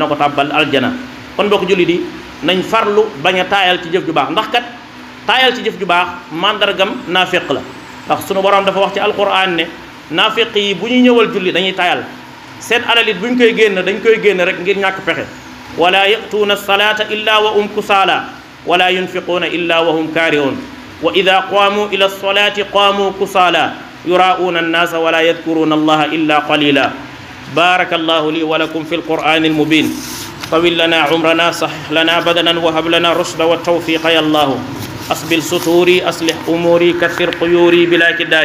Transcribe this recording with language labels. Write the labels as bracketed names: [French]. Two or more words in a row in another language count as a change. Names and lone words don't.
[Wolof] ko tàbbal aljana kon mbokk julli di nañ farlu bañ a taayal ci jëf ju baax ndax kat taayal ci jëf ju baax mandargam naafiq la ndax suñu borom dafa wax ci alquran ne naafiq yi bu ñuy ñëwal julli dañuy taayal seen alal it bu ñu koy génn dañ koy génn rek ngir ñàkk pexe [Arabic] ولا يأتون الصلاة إلا وهم كسالى ولا ينفقون إلا وهم كارهون وإذا قاموا إلى الصلاة قاموا كسالى يراءون الناس ولا يذكرون الله إلا قليلا. بارك الله لي ولكم في القرآن المبين. طول لنا عمرنا، صحح لنا بدنا، وهب لنا الرشد والتوفيق يا الله. أسبل ستوري، أصلح أموري، كثر قيوري بلا كداي.